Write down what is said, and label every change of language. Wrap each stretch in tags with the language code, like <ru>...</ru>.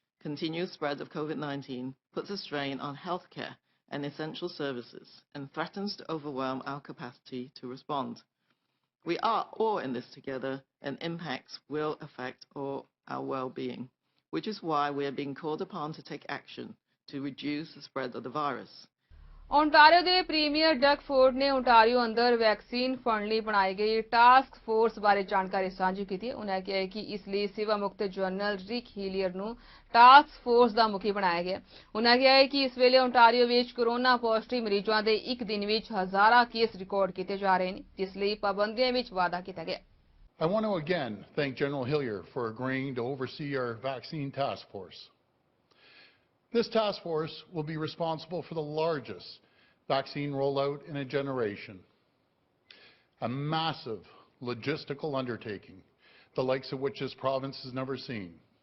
<en>Continued spread of COVID-19 puts a strain on healthcare and essential services and threatens to overwhelm our capacity to respond. We are all in this together, and impacts will affect all our well-being, which is why we are being called upon to take action to reduce the spread of the virus.</en> <pa>Ontario ਦੇ premier ਡਕ Ford ਨੇ Ontario ਅੰਦਰ vaccine fund ਲਈ ਬਣਾਈ ਗਈ task force ਬਾਰੇ ਜਾਣਕਾਰੀ ਸਾਂਝੀ ਕੀਤੀ। ਉਹਨਾਂ ਕਿਹਾ ਕਿ ਇਸ ਲਈ ਸੇਵਾ ਮੁਕਤ ਜਨਰਲ ਰਿਕ ਹੀਲੀਅਰ ਨੂੰ ਟਾਸਕ ਫੋਰਸ ਦਾ ਮੁਖੀ ਬਣਾਇਆ ਗਿਆ। ਉਹਨਾਂ ਕਿਹਾ ਕਿ ਇਸ ਵੇਲੇ ओंटारियो ਵਿੱਚ ਕੋਰੋਨਾ ਪੋਜ਼ਿਟਿਵ ਮਰੀਜ਼ਾਂ ਦੇ ਇੱਕ ਦਿਨ ਵਿੱਚ ਹਜ਼ਾਰਾਂ ਕੇਸ ਰਿਕਾਰਡ ਕੀਤੇ ਜਾ ਰਹੇ ਨੇ, ਜਿਸ ਲਈ ਪਾਬੰਦੀਆਂ ਵਿੱਚ ਵਾਧਾ ਕੀਤਾ ਗਿਆ।</pa> <en>I want to again thank General Hillier for agreeing to oversee our vaccine task force. This task force will be responsible for the largest vaccine rollout in a generation, a massive logistical undertaking, the likes of which this province has never seen.</en>